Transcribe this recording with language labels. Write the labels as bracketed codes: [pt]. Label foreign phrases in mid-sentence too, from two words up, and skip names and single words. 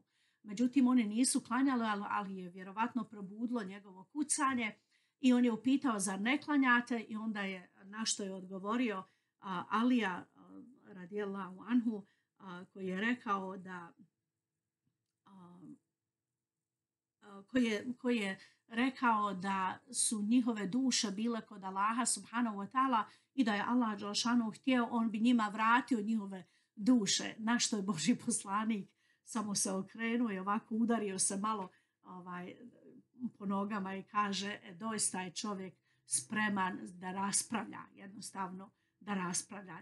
[bs] Međutim, oni nisu klanjali, ali je vjerovatno probudilo njegovo kucanje i on je upitao zar ne klanjate i onda je na što je odgovorio Alija [ar] رضي الله عنه, [bs] koji je rekao da koji je rekao da su njihove duše bile kod Allaha [ar] سبحانه وتعالى [bs] i da je Allah dželešanu htio, on bi njima vratio njihove duše. Na što je Božji poslanik samo se okrenuo i ovako udario se malo po nogama i kaže doista je čovjek spreman da raspravlja, jednostavno da raspravlja.